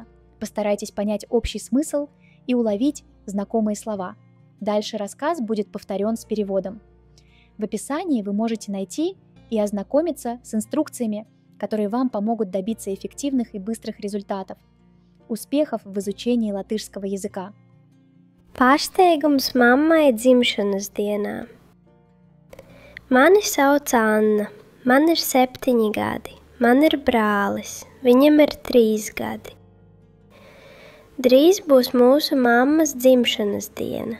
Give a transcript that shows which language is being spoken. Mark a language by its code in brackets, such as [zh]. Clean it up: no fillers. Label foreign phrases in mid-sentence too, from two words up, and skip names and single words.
[ru] Постарайтесь понять общий смысл и уловить знакомые слова. Дальше рассказ будет повторен с переводом. В описании вы можете найти и ознакомиться с инструкциями, которые вам помогут добиться эффективных и быстрых результатов. Успехов в изучении латышского языка! [lv] Pārsteigums mammai dzimšanas dienā. Mani sauc Anna, man ir 7 gadi, man ir brālis, viņam ir 3 gadi. Drīz būs mūsu mammas dzimšanas diena.